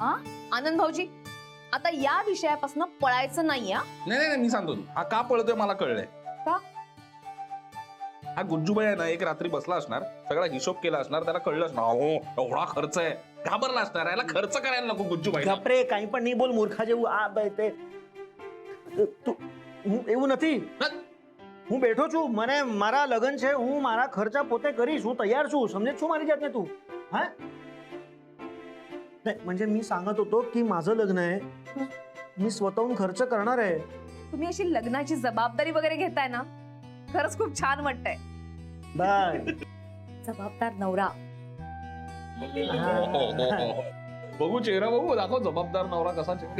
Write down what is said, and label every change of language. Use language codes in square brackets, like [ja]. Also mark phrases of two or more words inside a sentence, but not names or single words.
[mr] आनंद भाऊजी, आता या विषयापासून पळायचं नाही. नाही मी सांगतो, हा का पळतोय मला कळलंय. का? हा गुज्जूबाई आहे ना, एक रात्री बसला असणार, सगळा हिशोब केला असणार, त्याला कळलं असणार हो एवढा खर्च आहे, घाबरला असणार, याला खर्च करायला नको गुज्जूबाई. गपरे, काही पण नहीं बोल मूर्खा [gu] જેવું. આ તે તું હું એવું નથી. હું બેઠો છું, મને મારા લગન છે, હું મારા ખર્ચા પોતે કરીશ, હું તૈયાર છું, સમજે છું મારી જાતને તું? [mr] હા नाही म्हणजे मी सांगत होतो की माझं लग्न आहे, मी स्वतःहून खर्च करणार आहे. तुम्ही अशी लग्नाची जबाबदारी वगैरे घेताय ना, खरंच खूप छान वाटतंय. बाय. जबाबदार नवरा. बघू चेहरा, बघू दाखव जबाबदार नवरा कसा.